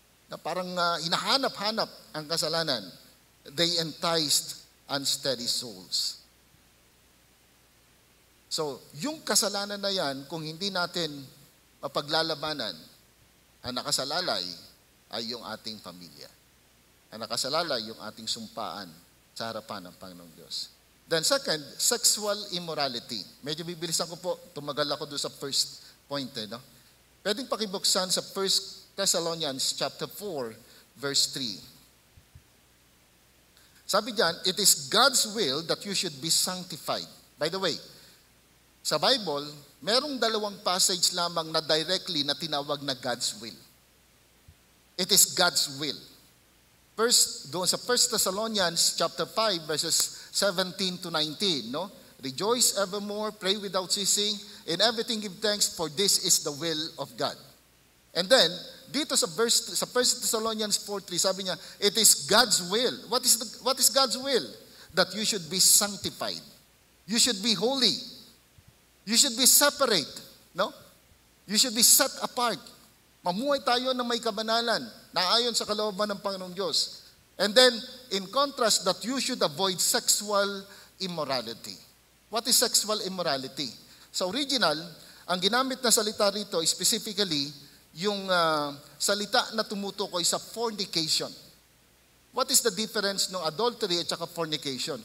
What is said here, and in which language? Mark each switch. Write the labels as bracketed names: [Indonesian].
[Filipino] Na parang hinahanap-hanap ang kasalanan. [English] They enticed unsteady souls. [Filipino] So, yung kasalanan na yan, kung hindi natin mapaglalabanan, ang nakasalalay ay yung ating pamilya. Ang nakasalalay yung ating sumpaan sa harapan ng Panginoong Diyos. [English] Then second, sexual immorality. [Filipino] Medyo bibilisan ko po, tumagal ako doon sa first point. No? Pwedeng pakibuksan sa 1 Thessalonians chapter 4, verse 3. Sabi diyan, [English] it is God's will that you should be sanctified. By the way, sa Bible, [Filipino] merong dalawang passage lamang na directly na tinawag na [English] God's will. It is God's will. First, doon sa 1 Thessalonians chapter 5, verses 17 to 19, no? Rejoice evermore, pray without ceasing, in everything give thanks, for this is the will of God. And then, [Filipino] dito sa [English] 1 Thessalonians 4:3, [Filipino] sabi niya, [English] it is God's will. What is God's will? That you should be sanctified. You should be holy. You should be separate, no? You should be set apart. [Filipino] Mamuhay tayo na may kabanalan na ayon sa kalooban ng Panginoong Diyos. [English] And then, in contrast, that you should avoid sexual immorality. What is sexual immorality? [Filipino] Sa original, ang ginamit na salita rito, specifically, yung salita na tumutukoy sa fornication. [English] What is the difference ng adultery at saka fornication?